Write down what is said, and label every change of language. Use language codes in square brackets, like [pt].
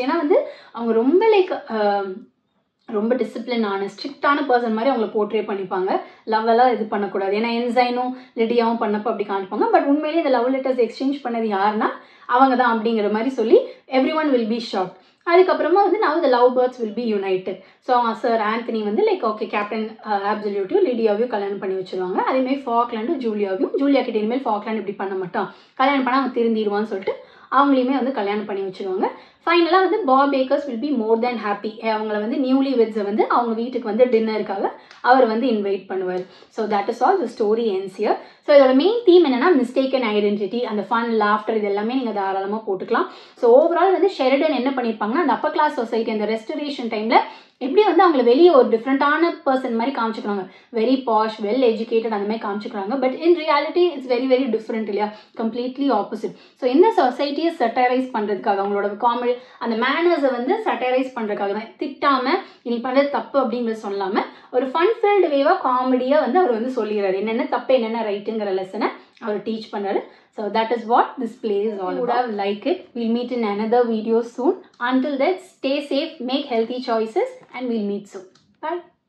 [ta] ஏன்னா வந்து அவங்க ரொம்ப லைக் ரொம்ப டிசிப்ளினான ஸ்ட்ரிக்டான பர்சன் மாதிரி அவங்கள போர்ட்ரே பண்ணிப்பாங்க. லவ்வெல்லாம் இது பண்ணக்கூடாது, ஏன்னா என்சைனும் லிடியாவும் பண்ணப்போ அப்படி காமிப்பாங்க. பட் உண்மையிலேயே இந்த லவ் லெட்டர்ஸ் எக்ஸ்சேஞ்ச் பண்ணது யாருன்னா அவங்க தான் அப்படிங்கிற மாதிரி சொல்லி [en] Every one will be shocked. [ta] அதுக்கப்புறமா வந்து [en] now the love birds will be united. [ta] So sir Anthony வந்து லைக் ஓகே கேப்டன் ஆப்சல்யூட்டையும் லிடியாவையும் கல்யாணம் பண்ணி வச்சுருவாங்க. அதேமாதிரி ஃபாக்லாண்டும் ஜூலியா கிட்ட இனிமேல் ஃபாக்லாண்ட் இப்படி பண்ண மாட்டான், கல்யாணம் பண்ணால் அவன் திருந்திடுவான்னு சொல்லிட்டு அவங்களையுமே வந்து கல்யாணம் பண்ணி வச்சுருவாங்க. ஃபைனலாக வந்து pop bakers [en] Will be more than happy. [ta] அவங்கள வந்து நியூலி வெட்ஸை வந்து அவங்க வீட்டுக்கு வந்து டின்னருக்காக அவர் வந்து இன்வைட் பண்ணுவார். [en] So that is all the story ends here. [ta] So இதோட மெயின் தீம் என்னன்னா மிஸ்டேக்கன் ஐடென்டிட்டி, அந்த ஃபன் லாஃப்டர் இது எல்லாமே நீங்கள் தாராளமாக போட்டுக்கலாம். ஸோ ஓவரால் வந்து ஷெரிடன் என்ன பண்ணியிருப்பாங்கன்னா, அந்த அப்பர் கிளாஸ் சொசைட்டி அந்த ரெஸ்டரேஷன் டைமில் எப்படி வந்து அவங்களை வெளியே ஒரு டிஃப்ரெண்ட்டான பர்சன் மாதிரி காமிச்சுக்கிறாங்க, [en] very posh well educated [ta] அந்த மாதிரி காமிச்சுக்கிறாங்க. [en] but in reality it's very very different [ta] இல்லையா, [en] Completely opposite. [ta] ஸோ இந்த சொசைட்டியை சட்டரைஸ் பண்ணுறதுக்காக அவங்களோட காமெடி அந்த மேனர்ஸை வந்து சட்டரைஸ் பண்ணுறதுக்காக தான், திட்டாமல் இனி பண்ணுறது தப்பு அப்படிங்கிறது சொல்லாமல் ஒரு ஃபன் ஃபில்டு வேவாக காமெடியாக வந்து அவர் வந்து சொல்லிடுறாரு, என்னென்ன தப்பு என்னென்ன ரைட்டுங்கிற லெசனை அவர் டீச் பண்ணாரு. [en] So that is what this play is all about. You would have liked it. We'll meet in another video soon. Until then, stay safe, make healthy choices, and we'll meet soon. Bye.